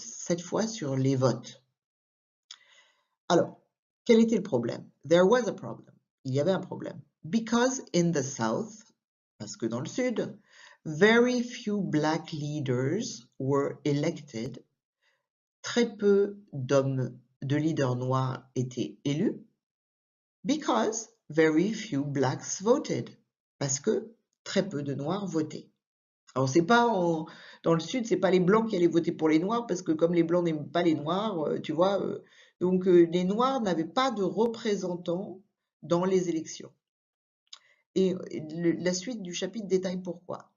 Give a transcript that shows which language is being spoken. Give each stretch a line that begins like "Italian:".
French: Cette fois sur les votes. Alors, quel était le problème?
English: There was a problem.
French: Il y avait un problème.
English: Because in the South,
French: parce que dans le Sud,
English: very few black leaders were elected.
French: Très peu de leaders noirs étaient élus.
English: Because very few blacks voted.
French: Parce que très peu de noirs votaient. Alors c'est pas dans le Sud, c'est pas les blancs qui allaient voter pour les noirs parce que comme les blancs n'aiment pas les noirs, tu vois, donc les noirs n'avaient pas de représentants dans les élections. Et la suite du chapitre détaille pourquoi.